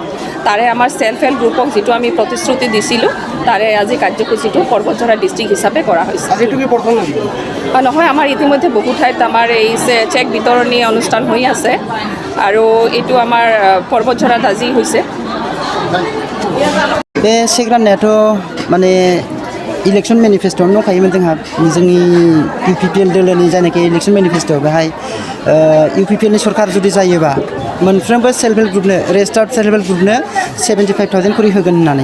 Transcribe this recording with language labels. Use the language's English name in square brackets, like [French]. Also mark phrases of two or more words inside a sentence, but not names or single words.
[Assamese] তাৰে আমাৰ [English] self help group [Assamese] যিটো আমি প্ৰতিশ্ৰুতি দিছিলোঁ তাৰে আজি কাৰ্যসূচীটো বতঝৰা ডিষ্ট্ৰিক্ট হিচাপে কৰা হৈছে। নহয়, আমাৰ ইতিমধ্যে বহু ঠাইত আমাৰ এই চেক বিতৰণী অনুষ্ঠান হৈ আছে আৰু এইটো আমাৰ বতঝৰাত আজি হৈছে। [Bodo] बे चेक राननायाथ' माने इलेक्शन मेनिफेस्ट'आवनो दंखायोमोन जोंहा जोंनि इउपिपिएल दोलोनि जायनाखि [English] election manifest' [Bodo] बेहाय इउपिपिएलनि सरकार जुदि जायोबा मोनफ्रोमबो [English] self help group registered self help group [Bodo] 75,000 खरि होगोन होननानै।